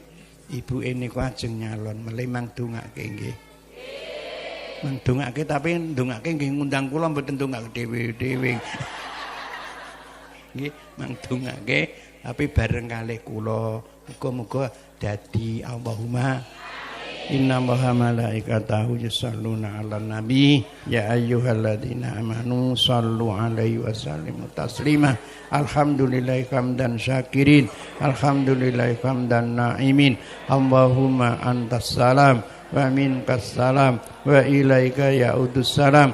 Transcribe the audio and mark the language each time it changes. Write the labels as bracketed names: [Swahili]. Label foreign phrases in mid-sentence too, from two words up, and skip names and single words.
[Javanese] Ibu ini ku ajeng nyalon melih mang dongake nggih. Mang dongake tapi dongake nggih ngundang kula mboten dongake dhewe-dhewe. Nggih, mang dongake tapi bareng kalih kula. Muga-muga dadi [Arabic] اللهم إن الله وملائكته يصلون على النبي يا أيها الذين آمنوا صلوا عليه وسلموا تسليما. الحمد لله حمد الشاكرين، الحمد لله حمد الناعمين. اللهم أنت السلام ومنك السلام وإليك يعود السلام.